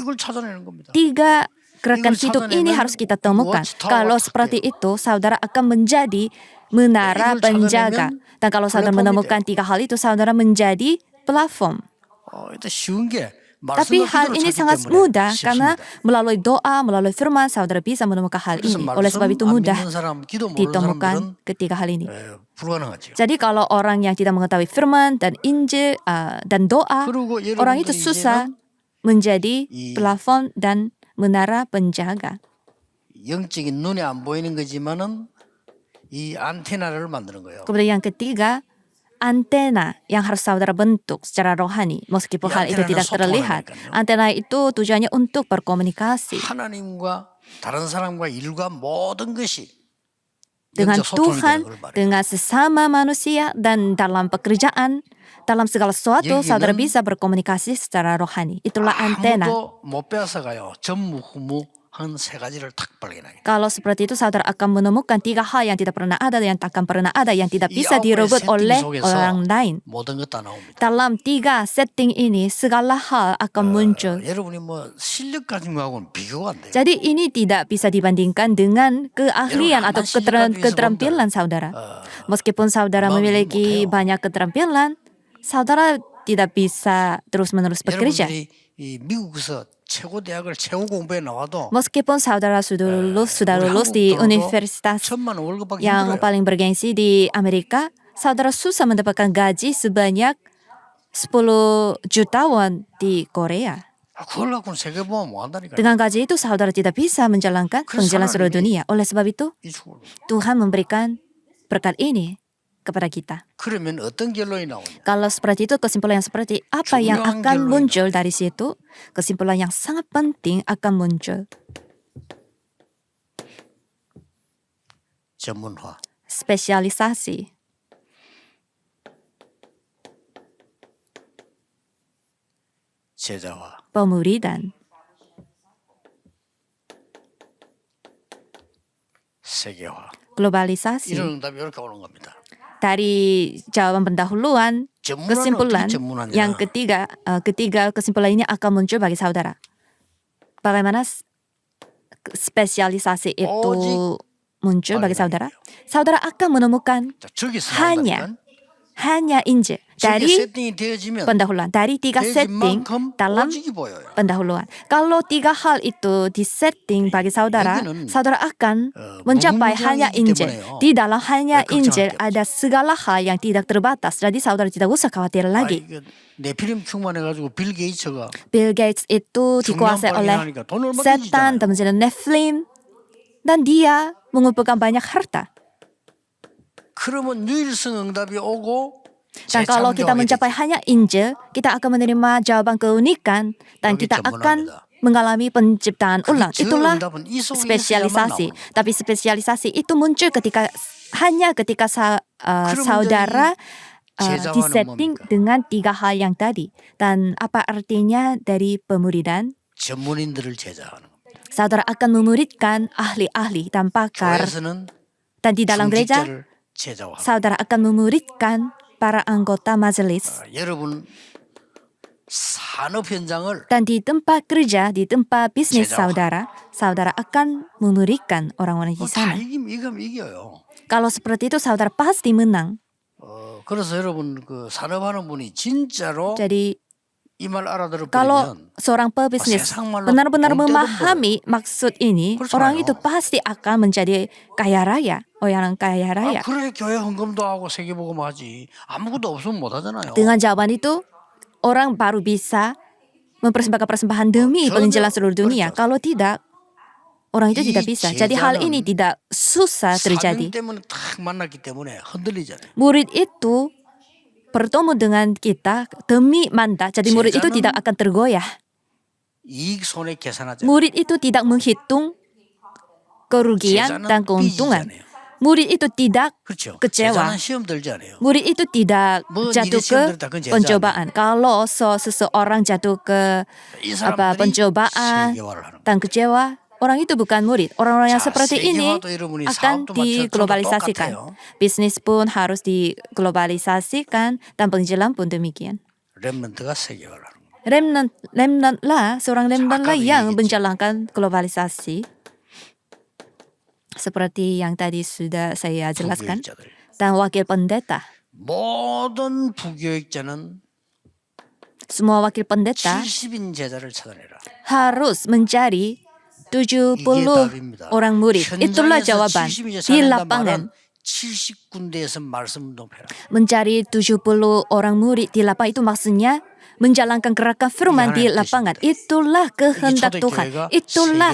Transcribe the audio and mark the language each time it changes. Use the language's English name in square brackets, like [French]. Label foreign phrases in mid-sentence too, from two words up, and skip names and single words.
[Korean] 이걸 찾아내는 겁니다. [Indonesian] Tiga gerakan hidup ini harus kita temukan. Kalau seperti itu, saudara akan menjadi menara penjaga. Dan kalau saudara menemukan tiga hal itu, saudara menjadi platform. [Korean] itu 쉬운 게 [Indonesian] Tapi hal ini sangat mudah karena melalui doa, melalui firman, saudara bisa menemukan hal ini. Oleh sebab itu mudah ditemukan ketiga hal ini. [Korean] 불가능하죠. [Indonesian] Jadi kalau orang yang tidak mengetahui firman dan Injil dan doa, [Korean] 그리고 [Indonesian] orang itu [Korean] 여러분들이 [Indonesian] susah [Korean] 이제는 [Indonesian] menjadi plafon dan menara penjaga. [Korean] 영적인 눈에 안 보이는 거지만은 이 안테나를 만드는 거예요. [Indonesian] Kemudian yang ketiga, antena yang harus saudara bentuk secara rohani, meskipun hal itu tidak terlihat. Antena itu tujuannya untuk berkomunikasi [Korean] 하나님과 다른 사람과 일과 모든 것이 [Indonesian] dengan [Korean] 영적 소통이 [Indonesian] Tuhan, [Korean] 되는 걸 말해요. [Indonesian] dengan sesama manusia, dan dalam pekerjaan, dalam segala sesuatu, saudara bisa berkomunikasi secara rohani. Itulah antena. [Korean] 아무도 못 뺏어가요. 전무후무한 세 가지를 탁 발견해요. [Indonesian] Kalau seperti itu, saudara akan menemukan tiga hal yang tidak pernah ada, yang takkan pernah ada, yang tidak bisa direbut oleh orang lain. [Korean] 모든 것 다 나옵니다. [Indonesian] Dalam tiga setting ini, segala hal akan muncul. [Korean] 여러분이 뭐 실력 가진 거하고는 비교가 안 돼요. [Indonesian] Jadi ini tidak bisa dibandingkan dengan keahlian atau keterampilan saudara. Meskipun saudara memiliki banyak keterampilan, saudara tidak bisa terus-menerus bekerja. [Korean] 여러분들이 이 미국에서 최고 대학을 최고 공부에 나와도 [Indonesian] Meskipun saudara sudah lulus di universitas [Korean] 1,000만 원 월급밖에 [Indonesian] yang [Korean] 힘들어요. [Indonesian] paling bergengsi di Amerika, saudara susah mendapatkan gaji sebanyak 10 juta won di Korea. [Korean] 그걸 갖고는 세계 보면 뭐 한다니까요. [Indonesian] Dengan gaji itu saudara tidak bisa menjalankan penjalan seluruh dunia. Oleh sebab itu, [Korean] 이 축을. [Indonesian] Tuhan memberikan berkat ini kepada kita. [Korean] 그러면 어떤 결론이 나오냐? [Indonesian] Kalau seperti itu, kesimpulan yang seperti apa yang [Korean] 중요한 [Indonesian] akan [Korean] 결론이 [Indonesian] muncul dari situ? Kesimpulan yang sangat penting akan muncul. [Korean] 전문화. [Indonesian] Spesialisasi. [Korean] 제자화. [Indonesian] Pemuridan. [Korean] 세계화. [Indonesian] Globalisasi. [Korean] 이런 응답이 이렇게 오는 겁니다. [Indonesian] Dari jawaban pendahuluan, [Korean] 전문화는 [Indonesian] kesimpulan [Korean] 어떻게 전문하냐? [Indonesian] yang ketiga kesimpulan ini akan muncul bagi saudara. Bagaimana spesialisasi itu muncul bagi saudara? Saudara akan menemukan [Korean] 자, 저기서 [Indonesian] hanya Injil dari [Korean] 세팅이 되어지면 [Indonesian] pendahuluan, dari tiga [Korean] 되어진 [Indonesian] setting [Korean] 만큼 [Indonesian] dalam [Korean] 오직이 보여요. [Indonesian] pendahuluan. Kalau tiga hal itu disetting bagi saudara, [Korean] 여기는, [Indonesian] saudara akan mencapai hanya [Korean] 무궁무진하기 [Indonesian] Injil. [Korean] 때문에요. [Indonesian] Di dalam hanya [Korean] 걱정할 [Indonesian] Injil [Korean] 게 [Indonesian] ada segala hal yang tidak terbatas. Jadi saudara tidak usah khawatir lagi. [Korean] 이거 네피림 충만해가지고 빌 게이츠가 [Indonesian] Bill Gates itu dikuasai oleh [Korean] 하니까 돈 얼마 [Indonesian] setan dan menjadi Nephilim, dan dia mengumpulkan banyak harta. [Korean] 그러면 유일성 응답이 오고 [Indonesian] Dan kalau kita mencapai hanya Injil, kita akan menerima jawaban keunikan dan [Korean] 여기 [Indonesian] kita akan mengalami penciptaan ulang. Itulah spesialisasi. Tapi spesialisasi itu muncul hanya ketika saudara disetting dengan tiga hal yang tadi. Dan apa artinya dari pemuridan? [Korean] 전문인들을 제자하는 겁니다. [Indonesian] Saudara akan memuridkan ahli-ahli dan pakar. [Korean] 교회에서는 [Indonesian] Dan di dalam gereja, [Korean] 중직자를 제자하고 [Indonesian] saudara akan memuridkan para anggota majelis. [Korean] 여러분 산업 현장을 [Indonesian] Dan di tempat kerja, di tempat bisnis [Korean] 제자화. [Indonesian] saudara akan memberikan orang-orang di [Korean] 다 [Indonesian] sana. [Korean] 이기면 이겨요. [Indonesian] Kalau seperti itu saudara pasti menang. [Korean] 그래서 여러분 그 산업하는 분이 진짜로 [Indonesian] Jadi [Korean] 이 말 알아들어 [Indonesian] kalau [Korean] 버리면 [Indonesian] seorang pebisnis [Korean] 세상말로 [Indonesian] benar-benar [Korean] 돈 떼돈 [Indonesian] memahami maksud ini, [Korean] 그렇잖아요. [Indonesian] orang itu pasti akan menjadi kaya raya, orang kaya raya. [Korean] 그래 교회 헌금도 하고 세계복음하지 아무것도 없으면 못 하잖아요. [Indonesian] Dengan jawaban itu, orang baru bisa mempersembahkan persembahan demi penginjilan seluruh dunia. Kalau tidak, orang itu tidak bisa. Jadi hal ini tidak susah terjadi. [Korean] 사명 때문에 딱 만났기 때문에 흔들리잖아요. [Indonesian] Murid itu bertemu dengan kita demi mandat. Jadi murid itu tidak akan tergoyah. [Korean] 이익 손해 계산하잖아요. [Indonesian] Murid itu tidak menghitung kerugian dan keuntungan. [Korean] 삐지잖아요. [Indonesian] Murid itu tidak [Korean] 그렇죠. [Indonesian] kecewa. [Korean] 제자는 시험 들지 않아요. [Indonesian] Murid itu tidak [Korean] 뭐 [Indonesian] jatuh [Korean] 일에 시험 [Indonesian] ke [Korean] 들었다 그건 제자 [Indonesian] pencobaan. Kalau seseorang jatuh ke [Korean] 이 [Indonesian] apa [Korean] 사람들이 [Indonesian] pencobaan [Korean] 세계화를 하는 거예요. [Indonesian] dan kecewa, orang itu bukan murid. Orang-orang yang [Korean] 자, [Indonesian] seperti ini [Korean] 세계화도 여러분이 [Indonesian] akan [Korean] 사업도 [Indonesian] diglobalisasikan. [Korean] 똑같아요. [Indonesian] Bisnis pun harus diglobalisasikan dan penginjilan pun demikian. [Korean] 렘넌트가 세계화를 하는 거예요. [Indonesian] Remnant lah, seorang remnant lah [Korean] 아까도 [Indonesian] yang [Korean] 얘기했죠. [Indonesian] menjalankan globalisasi. Seperti yang tadi sudah saya jelaskan. [Korean] 부교육자들. [Indonesian] Dan wakil pendeta. [Korean] 모든 부교육자는 [Indonesian] Semua wakil pendeta [Korean] 70인 제자를 찾아내라. [Indonesian] harus mencari 70 [Korean] 이게 답입니다. [Indonesian] orang murid. Itulah [Korean] 현장에서 [Indonesian] jawaban. [Korean] 70인 [Indonesian] Di [Korean] 제자 [Indonesian] lapangan. [Korean] 말은 70군데에서 말씀 운동해라. [Indonesian] Mencari 70 orang murid di lapangan itu maksudnya menjalankan gerakan firman di lapangan. Itulah kehendak Tuhan. Itulah